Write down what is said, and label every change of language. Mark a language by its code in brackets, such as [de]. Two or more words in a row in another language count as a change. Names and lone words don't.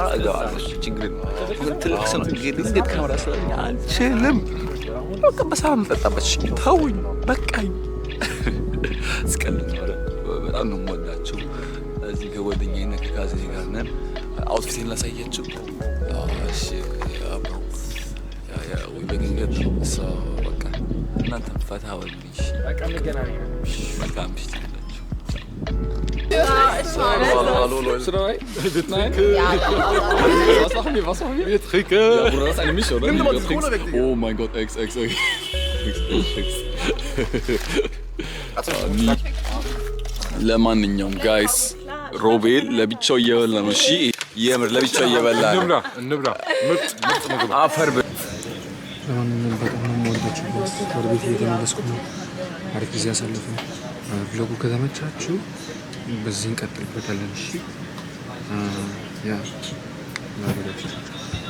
[am] እጋዋለሁ ችግር ነው ትልቅ ሰው እንግዲህ ካሜራ ስለኝ አንችልም በቃ በሳም ፈጣበች ተውኝ በቃኝ እስከልኝ በጣም ነው የምወዳቸው እዚህ ከጓደኛዬና ከካዜ ጋር ነን አውትፊቴን ላሳያችሁ እሺ አብሮ ያ ወይ በግንገት ሰው በቃ እናንተ ፈታ ወልሽ በቃ እንገናኛለን በቃ ምሽት [de] Was machen wir? Wir trinken. Ja, Bruder, das ist eine Mische, oder? Nimm mal die Krone weg, Digga. Oh mein Gott, Ex. [am] ለማንኛውም ጋይስ ሮቤል ለብቻው እየበላ ነው። እሺ የምር ለብቻው እየበላ ነው። እንብላ ምርጥ ምግብ አፈር ለማንኛውም በጣም ነው የምወዳችሁ። ወደ ቤት እየተመለስኩ ነው። አሪፍ ጊዜ አሳልፈን ብሎጉ ከተመቻችሁ በዚህ እንቀጥልበታለን። እሺ ያ